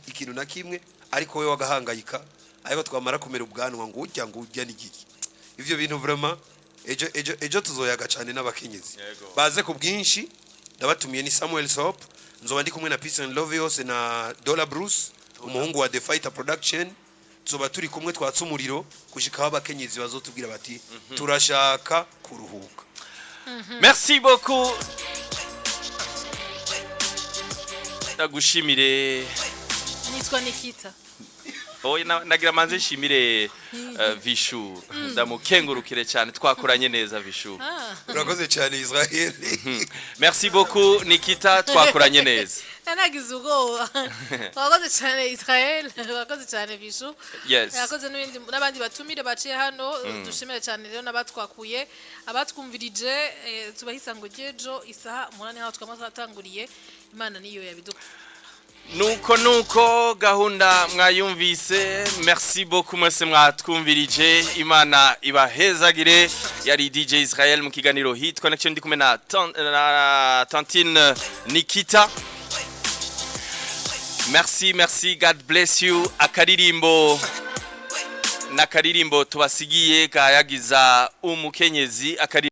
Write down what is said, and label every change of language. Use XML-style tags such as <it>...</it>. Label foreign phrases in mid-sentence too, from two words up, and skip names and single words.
<rn>ikintu na kimwe ariko we wagahangayika ariko twamara kumera ubwanwa ngo urya n'igiki ivyo bintu vraiment ejo tuzoyaga cyane n'abakenyezi baze ku bwinshi ndabatumiye ni Samuel's Hope nzoba ndi kumwe na Peace and Love yose na Dollar Bruce umuhungu wa The Fighter Production tuzoba turi kumwe twatsa umuriro gushika abakenyezi bazotubwira bati turashaka kuruhuka</rn> <fr>merci beaucoup</fr> <rn>ndagushimire nitwa Nikita oya nagira manze nshimire Vichou ndamukengurukire cyane twakoranye neza Vichou urakoze cyane Israel</rn> <fr>merci beaucoup</fr> <rn>Nikita twakoranye neza nagize ubwoba wakoze cyane Israel wakoze cyane Vichou yes yakoze n'abandi batumire baciye hano dushimire cyane rero nabatwakuye abatwumvirije tubahisa ngo jejo isaha 8 aho twatanguriye Imana niyo yabiduka nuko gahunda mwayumvise</rn> <fr>merci beaucoup</fr> <rn>mwese mwatwumvirije Imana ibahezagire yari DJ Israel mu kiganiro hit connection ndi kumwe na Tantine Nikita merci</rn> <en>God bless you</en> <rn>akaririmbo nakaririmbo tubasigiye kayagiza umukenyezi</rn>